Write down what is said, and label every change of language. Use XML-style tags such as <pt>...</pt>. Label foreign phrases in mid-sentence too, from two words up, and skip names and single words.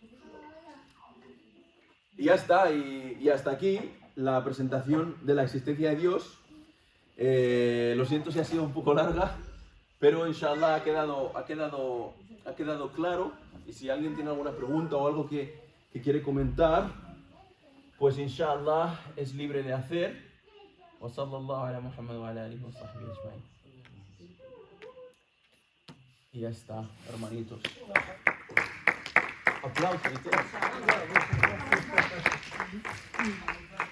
<es>Y ya está, y hasta aquí la presentación de la existencia de Dios. Lo siento si ha sido un poco larga, pero inshallah ha quedado claro. Y si alguien tiene alguna pregunta o algo que quiere comentar, pues inshallah es libre de hacer.</es> <ar>وصلى الله على محمد وعلى آله وصحبه أجمعين.</ar> <es>Y ya está, hermanitos. Aplausos y todo.</es>